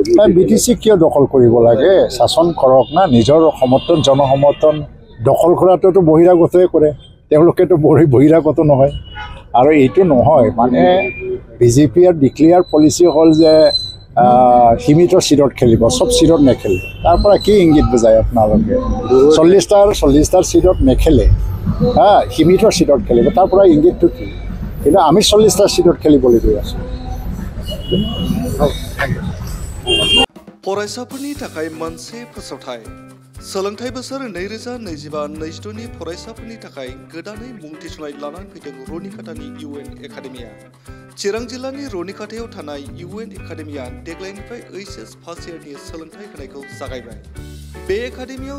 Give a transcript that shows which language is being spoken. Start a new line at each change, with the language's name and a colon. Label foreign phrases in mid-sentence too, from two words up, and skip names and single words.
Assamese: BTC কিয় দখল কৰিব লাগে শাসন কৰক না নিজৰ সমৰ্থন জনসমৰ্থন দখল কৰাটোতো বহিৰাগতই কৰে তেওঁলোকেতো বহিৰাগত নহয় আৰু এইটো নহয় মানে BJPৰ
English: declare policy
Assamese: হ'ল যে সীমিত চিটত খেলিব সব চিটত নেখেলে তাৰ পৰা কি ইংগিত বুজায় আপোনালোকে 40টাৰ চিটত নেখেলে সীমিত চিটত খেলিব তাৰ পৰা ইংগিতটো কি কিন্তু আমি 40টা চিটত খেলিবলৈ গৈ আছোঁ
Bodo: फरायसाफोरनि थाखाय मोनसे फोसावथाय सोलोंथाइ बोसोर 2025-26 नि फरायसाफोरनि थाखाय गोदानै मुं थिसननाय लानानै फैदों रुनिकाटानि UN एकाडेमिया चिरां जिल्लानि रुनिकाटायाव थानाय UN एकाडेमिया देग्लायनिफ्राय HS
English: first year
Bodo: सोलोंथाइ होनायखौ जागायबाय बे एकाडेमियाव